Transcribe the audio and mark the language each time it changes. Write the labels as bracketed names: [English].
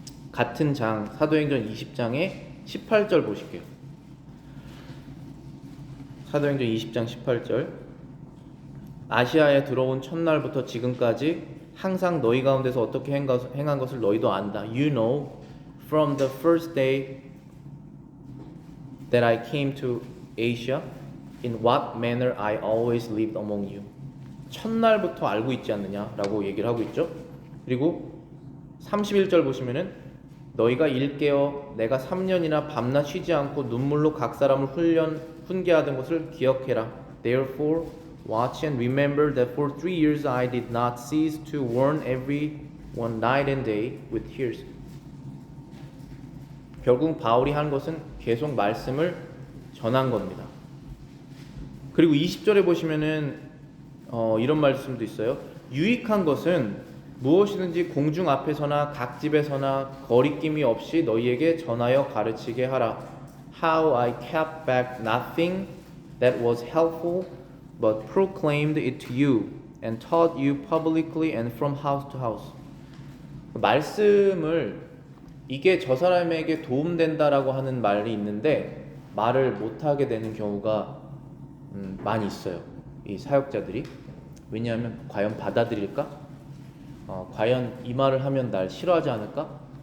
[Korean] 같은 장 사도행전 20장의 18절 보실게요. 사도행전 20장 18절. 아시아에 들어온 첫날부터 지금까지 항상 너희 가운데서 어떻게 행한 것을 너희도 안다. [English] You know from the first day that I came to Asia in what manner I always lived among you. [Korean] 첫날부터 알고 있지 않느냐라고 얘기를 하고 있죠. 그리고 31절 보시면은 너희가 일깨어 내가 3년이나 밤낮 쉬지 않고 눈물로 각 사람을 훈계하던 것을 기억해라. [English] Therefore watch and remember that for 3 years I did not cease to warn everyone night and day with tears. [Korean] 결국 바울이 한 것은 계속 말씀을 전한 겁니다. 그리고 20절에 보시면은 이런 말씀도 있어요. 유익한 것은 무엇이든지 공중 앞에서나 각 집에서나 거리낌이 없이 너희에게 전하여 가르치게 하라. [English] How I kept back nothing that was helpful, but proclaimed it to you and taught you publicly and from house to house. [Korean] 말씀을 이게 저 사람에게 도움된다라고 하는 말이 있는데 말을 못하게 되는 경우가 많이 있어요. 이 사역자들이. 왜냐하면 과연 받아들일까? 과연 이 말을 하면 날 싫어하지 않을까?